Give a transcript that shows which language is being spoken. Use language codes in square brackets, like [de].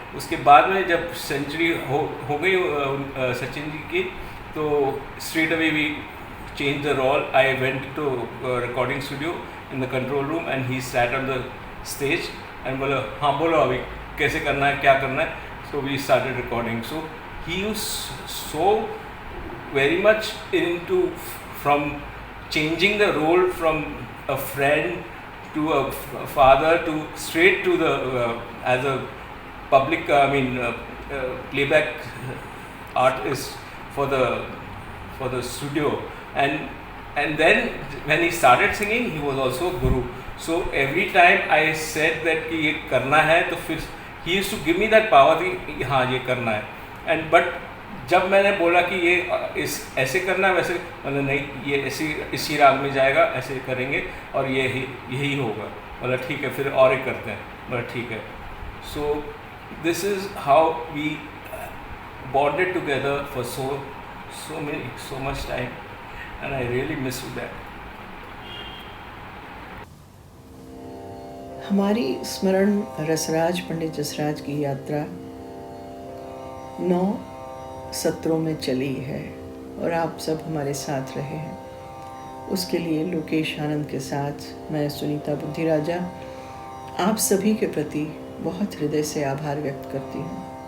[hi] उसके बाद में जब सेंचुरी हो गई सचिन जी की, तो [en] Straight away we change the role. I went to recording studio in the control room and he sat on the stage and [hi] बोला हाँ बोलो अभी कैसे करना है, [en] क्या करना है. So we started recording. So he was so very much into from changing the role from a friend to a father to straight to the as a public playback artist for the studio. And then when he started singing, he was also guru. So every time I said that [hi] कि ये करना है, तो फिर [en] he used to give me that power [hi] कि हाँ ये करना है. [en] And but [hi] जब मैंने बोला कि ये ऐसे करना है, वैसे मतलब नहीं, ये इसी राग में जाएगा, ऐसे करेंगे और यही होगा. बोला ठीक है, फिर और एक करते हैं. बोला ठीक है. [en] So this is how we bonded together for so much time, and I really miss that. [hi] हमारी स्मरण रसराज पंडित जसराज की यात्रा 9 सत्रों में चली है और आप सब हमारे साथ रहे हैं. उसके लिए लोकेश आनंद के साथ मैं सुनीता बुद्धिराजा आप सभी के प्रति बहुत हृदय से आभार व्यक्त करती हूँ.